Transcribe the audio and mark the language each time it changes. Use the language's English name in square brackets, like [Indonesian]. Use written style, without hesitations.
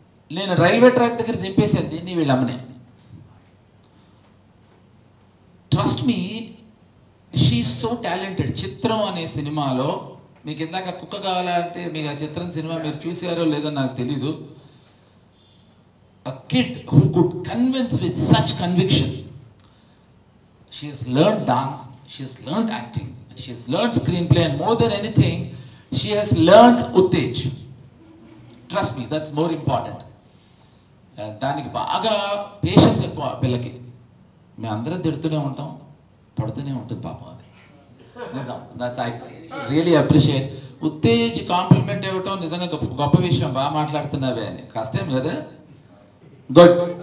[Telugu] నేను railway track దగ్గర దింపేశాను దీన్ని వీళ్ళ అమ్మని. [English] Trust me, she so talented. [Telugu] చిత్రం అనే సినిమాలో మీకు ఇందాక కుక్క కావాలంటే మీకు ఆ చిత్రం సినిమా మీరు చూసారో లేదో నాకు తెలీదు. [English] A kid who could convince with such conviction. She has learned dance, she has learned acting, she has learned screenplay, and more than anything, she has learned uttej. Trust me, that's more important. [Telugu] దానికి బాగా patience ఎక్కువ పిల్లకి. మేము అందరం తిడుతూనే ఉంటాం, పడుతూనే ఉంటుంది పాపం. అది నిజం. [English] That's I really appreciate. [Telugu] Uttej complement ఇవ్వటం నిజంగా గొప్ప విషయం. బాగా మాట్లాడుతున్నావే అని. కష్టం కదా. గుడ్.